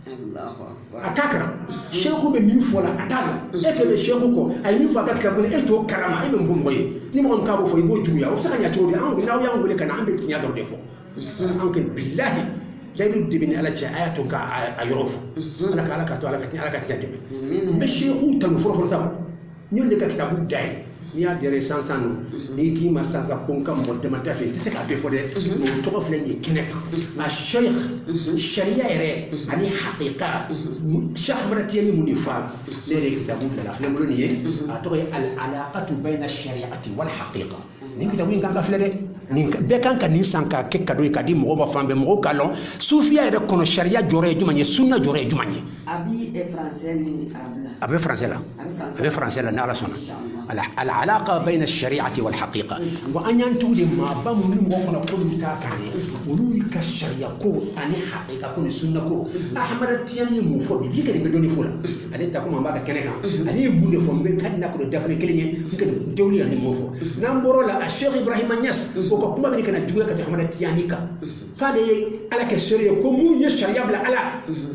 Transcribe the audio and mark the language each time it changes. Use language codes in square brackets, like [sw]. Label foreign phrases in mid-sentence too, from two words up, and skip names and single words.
[bm] a t'a kalan Seku bɛ min fɔ la a t'a la e kɛ bɛ Seku kɔ a ye min fɔ a ka kitabu e t'o kalama e bɛ mun fɔ mɔgɔ ye ni mɔgɔ min k'a b'o fɔ i b'o juguya o bɛ se ka ɲɛ cogo di anw n'aw y'an wele ka na an bɛ tiɲɛ dɔrɔn de fɔ anw kɛ bilahi layidu de bɛ ni ala cɛ a y'a to k'a yɔrɔ fɔ ala ka to ala ka tiɲɛ dɛmɛ n bɛ Seku tanu fɔlɔfɔlɔ ta n y'olu de ka kitabu dayɛlɛ n'i y'a dɛrɛ sansan no n'i k'i ma sansan ko n ka mɔgɔ dama tɛ fɛ n tɛ se k'a bɛɛ fɔ dɛ o tɔgɔ filɛ nin ye kɛnɛ kan nka sariya yɛrɛ ani hakika Cheikh Ahmad Tijani mun de fɔ a la ne yɛrɛ ye kitabu bila filɛ n bolo nin ye a tɔgɔ ye [ar] العلاقة بين الشريعة والحقيقة [bm] nin kitabu in kan ka filɛ dɛ nin bɛɛ kan ka nin san k'a kɛ cadeau ye k'a di mɔgɔw ma fan bɛɛ mɔgɔw k'a lɔn sufiya yɛrɛ kɔnɔ sariya jɔyɔrɔ ye jumɛn ye sunna jɔyɔrɔ ye jumɛn ye a bi français ni arabe la a bɛ français la a bɛ français la ni ala sɔnna [ar] العلاقة بين الشريعة والحقيقة [bm] wa an y'an tugu de maaba minnu ni mɔgɔw kɔnɔ k'olu t'a kan ye olu ka sariya ko ani haqiqa ko ni sunna ko Ahmad Tijani ye mun fɔ bi kɛ nin bɛ dɔnni fɔ la ale ta kuma an b'a ka kɛnɛ kan ale ye mun de fɔ n bɛ ka na kɔnɔ dakuru kelen ye n kɛ n tɛ wuli yan ni mun fɔ n'an bɔr'o la a Cheikh Ibrahima Niass o ka kuma bɛ kana juguya ka tɛmɛ Ahmad Tijani kan f'ale ye ala kɛ seere ye ko mun ye sariya bila ala